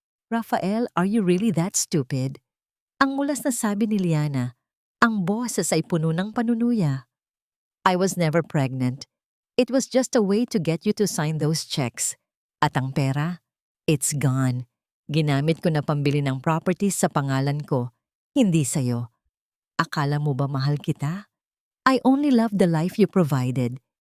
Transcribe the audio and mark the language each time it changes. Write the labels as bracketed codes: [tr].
[en] Rafael, are you really that stupid? [tl] Ang mulas na sabi ni Liana, ang boses ay puno ng panunuya. [en] I was never pregnant. It was just a way to get you to sign those checks. [tl] At ang pera? [en] It's gone. [tl] Ginamit ko na pambili ng properties sa pangalan ko, hindi sa'yo. Akala mo ba mahal kita? [en] I only love the life you provided.